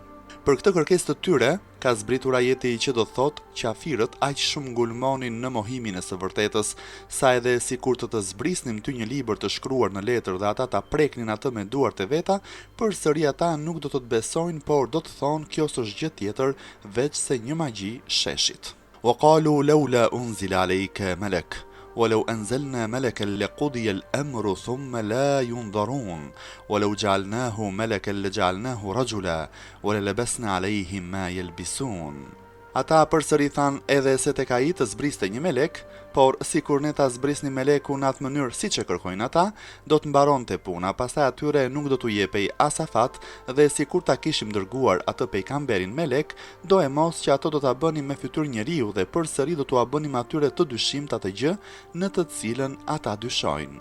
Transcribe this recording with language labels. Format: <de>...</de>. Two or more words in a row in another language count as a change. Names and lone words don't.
<sq>Për këtë kërkesë të tyre, ka zbritur ajeti që do thot qafirët aq shumë ngulmonin në mohimin e së vërtetës, sa edhe sikur të zbrisnim ty një libër të shkruar në letër dhe ata ta preknin atë me duart e veta, përsëri ata nuk do të besojnë, por do të thonë kjo s'është gjë tjetër veç se një magji sheshit.</sq> <ar>وقالوا لولا أنزل عليك ملك ولو أنزلنا ملكا لقضي الأمر ثم لا ينظرون ولو جعلناه ملكا لجعلناه رجلا وللبسنا عليهم ما يلبسون.</ar> <sq>Ata përsëri than edhe se tek ai të zbriste një melek, por sikur ne ta zbrisnim melekun në atë mënyrë siç e kërkojnë ata, do të mbaronte puna, pastaj atyre nuk do t'u jepej as afat dhe sikur ta kishim dërguar atë pejgamberin melek, do e mos që ato do ta bënim me fytyrë njeriu dhe përsëri do t'u bënim atyre të dyshimt atë gjë në të cilën ata dyshojnë.</sq>